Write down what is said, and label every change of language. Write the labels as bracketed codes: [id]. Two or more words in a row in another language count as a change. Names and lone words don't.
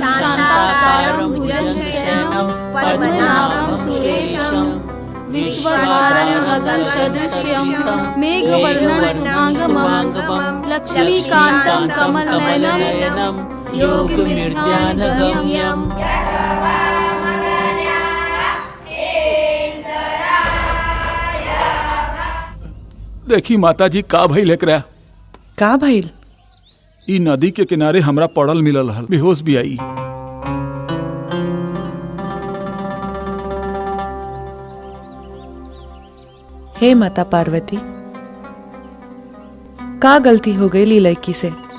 [sa] शान्ताकारं भुजगशयनं पद्मनाभं सुरेशं विश्वधारं गगनसदृशं मेघवर्णं शुभांगमं लक्ष्मीकान्तं कमलनयनं योगिभिर्ध्यानगम्यम्। [bho] देखी माताजी का भइल एकरा? का भइल? ई नदी के किनारे हमरा पड़ल मिलल हल, बेहोश भी आई। हे माता पार्वती, का गलती हो गई ली लड़की से?